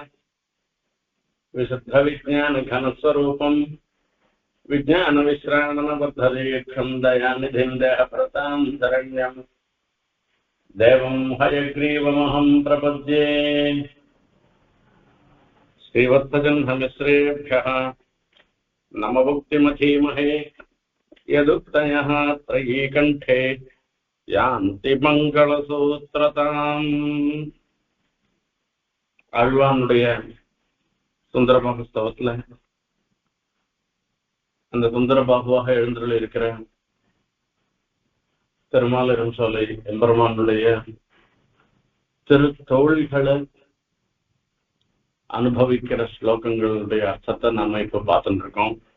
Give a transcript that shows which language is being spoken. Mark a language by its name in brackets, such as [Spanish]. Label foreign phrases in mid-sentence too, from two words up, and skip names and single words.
[Sanskrit] विशुद्धविज्ञानघनस्वरूपं विज्ञानविश्राणनबद्धदीक्षं दयानिधिं देहप्रतां शरण्यं देवं हयग्रीवमहं प्रपद्ये। श्रीवत्सजन्ममिश्रेभ्यः नमभुक्तिमधीमहे यदुक्तयः त्रयीकण्ठे यान्ति मङ्गलसूत्रताम्। [Tamil] ஆழ்வானுடைய சுந்தரபாகு ஸ்தவத்துல அந்த சுந்தரபாகுவாக எழுந்துள்ள இருக்கிற பெருமாள் சோலை எம்பெருமானுடைய திருத்தோள்களை அனுபவிக்கிற ஸ்லோகங்களுடைய அர்த்தத்தை நாம இப்ப பார்த்துட்டு இருக்கோம்.